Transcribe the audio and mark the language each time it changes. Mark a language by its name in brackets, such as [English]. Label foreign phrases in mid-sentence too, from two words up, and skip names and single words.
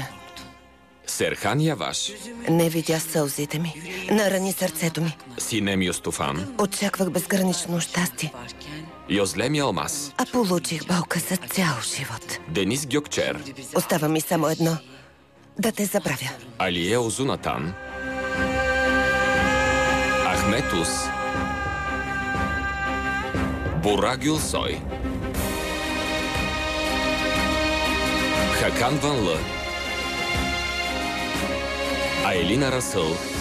[Bulgarian] Серхан Яваш. Не видя сълзите ми, нарани сърцето ми. Синем Юстуфан. Очаквах безгранично щастие, Йозлем Ялмаз. а получих болка за цял живот. Денис Гьокчер. Остава ми само едно – да те забравя. Алие Озунатан. Ахмет Ус. Бура Гюлсой. Хакан Ван Лъ. Айлина Расъл.